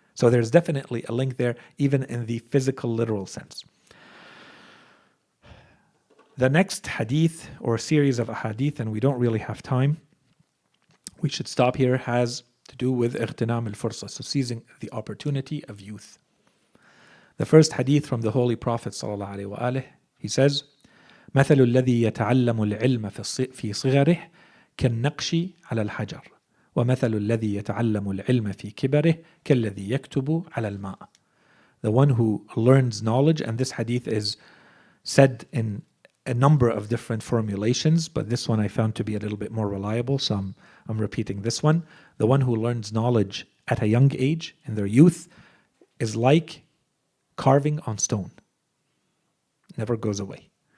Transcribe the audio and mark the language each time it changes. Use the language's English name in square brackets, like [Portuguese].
[English] So there's definitely a link there, even in the physical, literal sense. The next hadith or series of hadith, and we don't really have time, we should stop here, has to do with [Arabic] اغتنام الفرصة, [English] so seizing the opportunity of youth. The first hadith from the Holy Prophet ﷺ, he says, [Arabic] مثل الذي يتعلم العلم في صغره كالنقش على الحجر ومثل الذي يتعلم العلم في كبره كالذي يكتب على الماء. [English] The one who learns knowledge, and this hadith is said in a number of different formulations, but this one I found to be a little bit more reliable, so I'm repeating this one. The one who learns knowledge at a young age, in their youth, is like carving on stone. Never goes away.